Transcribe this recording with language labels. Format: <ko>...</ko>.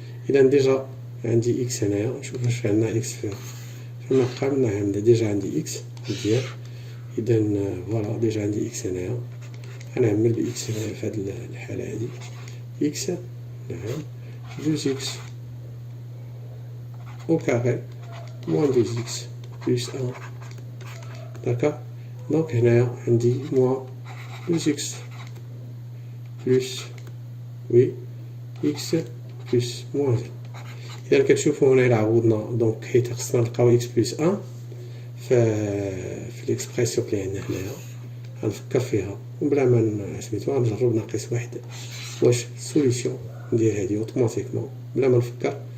<ar>إذا ديجا عندي x هنايا. نشوف واش عندنا x في المقام. نعم ديجا عندي x مزيان. إذا فوالا ديجا عندي x هنايا. غنعمل ب x هنايا في هاد الحالة هادي x.</ar> <fr>نعم 2x au carré moins 2x plus 1. D'accord. Donc هنايا عندي moins 2x plus oui x plus moins 1.</fr> <ar>إذا كتشوفوا هنا إلا عوضنا دونك حيت خصنا نلقاو x plus 1 في الإكسبرسيون اللي عندنا هنايا غنفكر فيها وبلا ما سميتو غنجرب ناقص واحد واش سوليسيون ندير هادي اوتوماتيكمون بلا ما نفكر.</ar>